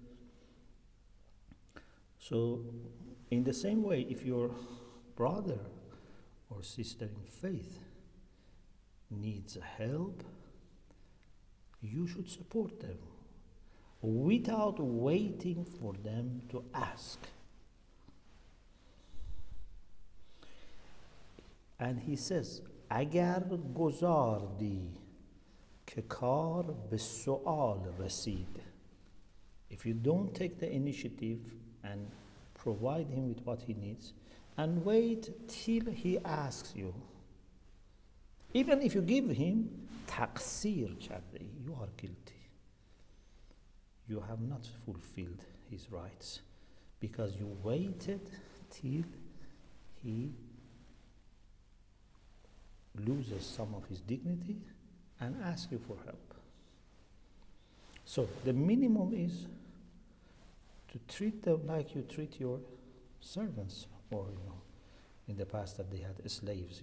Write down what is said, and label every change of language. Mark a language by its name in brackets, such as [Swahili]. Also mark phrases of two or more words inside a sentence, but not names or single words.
[English] So, in the same way, if your brother or sister in faith needs help, you should support them. without waiting for them to ask. And he says, [Persian] اگر گذاردی که کار به سؤال رسید. [English] If you don't take the initiative and provide him with what he needs and wait till he asks you, even if you give him [Persian] تقصیر کرده ای, [English] you are guilty. You have not fulfilled his rights because you waited till he loses some of his dignity and asks you for help. So the minimum is to treat them like you treat your servants, or in the past that they had slaves.